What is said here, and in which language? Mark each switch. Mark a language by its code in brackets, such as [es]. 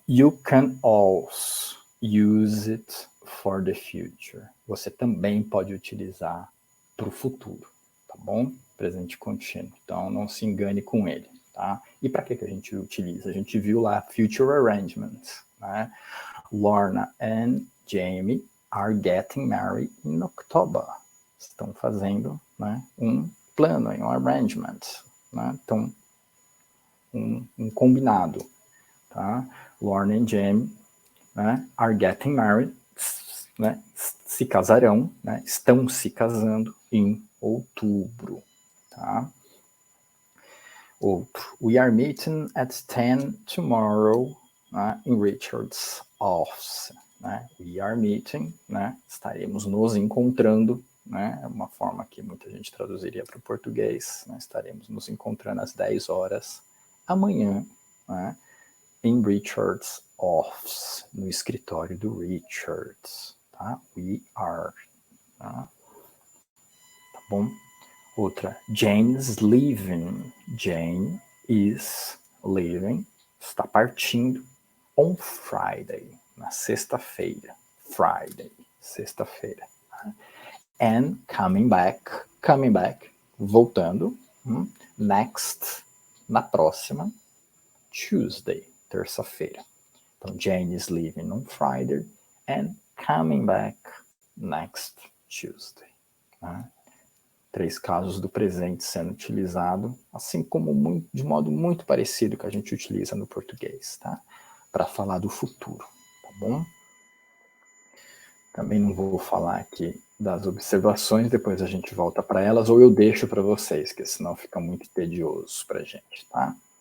[en] You can also use it for the future. [pt] Você também pode utilizar para o futuro, tá bom? Presente contínuo. Então, não se engane com ele, tá? E para que a gente utiliza? A gente viu lá [en] future arrangements, [pt] né? [en] Lorna and Jamie are getting married in October. [pt] Estão fazendo, né, um plano, um arrangement, né? Então, um combinado, tá? Lorna and Jamie, né, [en] are getting married, [pt] né, se casarão, né, estão se casando em outubro, tá? Outro. [en] We are meeting at 10 tomorrow, né, in Richard's office. [pt] Né? [en] We are meeting, [pt] né? Estaremos nos encontrando, né? É uma forma que muita gente traduziria para o português. Né? Estaremos nos encontrando às 10 horas amanhã, né? [en] In Richard's office, [pt] no escritório do Richards. Tá? We are. Tá bom? Outra, [en] Jane is leaving. Jane is leaving. [pt] Está partindo [en] on Friday. [pt] Na sexta-feira. Friday. Sexta-feira. [en] And coming back. Coming back. [pt] Voltando. [en] Next. [pt] Na próxima. [en] Tuesday. [pt] Terça-feira. [en] Então, Jane is leaving on Friday. And coming back next Tuesday. [pt] Tá? 3 casos do presente sendo utilizado, assim como de modo muito parecido que a gente utiliza no português, tá? Para falar do futuro, tá bom? Também não vou falar aqui das observações, depois a gente volta para elas, ou eu deixo para vocês, que senão fica muito tedioso para a gente, tá?